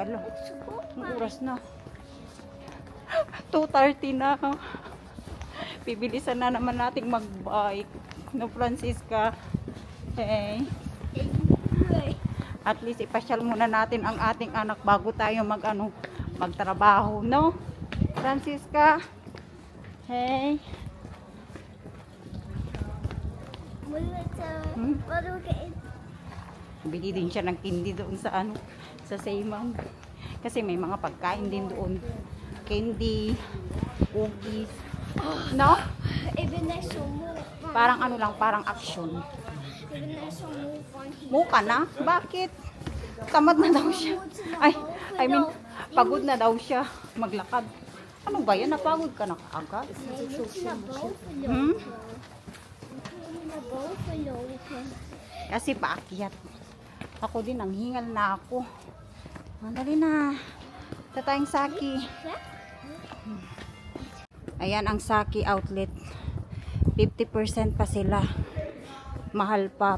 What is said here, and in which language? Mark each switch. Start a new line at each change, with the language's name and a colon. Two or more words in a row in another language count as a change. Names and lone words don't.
Filipino: Lo, ang oras na. 2:30 na. Bibilisan na naman nating mag-bike. No, Francisca? Hey. At least ipasyal muna natin ang ating anak bago tayo mag-ano, magtrabaho, no? Francisca? Hey.
Dutch: Wat doe ik in?
Filipino: Bili din siya ng candy doon sa ano, sa Seyman. Kasi may mga pagkain din doon. Candy, cookies. No?
Dutch: Ik ben net zo moe.
Filipino: Parang ano lang, parang action.
Dutch: Ik ben net zo moe van hier.
Filipino: Muka na? Bakit? Tamad na daw siya. Ay,
English: I mean,
Filipino: pagod na daw siya maglakad. Ano ba yan? Napagod ka na kaagad?
Dutch: Nee, moet je naar boven lopen. Hmm? Moet je naar boven lopen.
Filipino: Kasi paakyat. Ako din, ang hingal na ako. Dali na. Ito tayong Saki. Ayan ang Saki outlet. 50% pa sila. Mahal pa.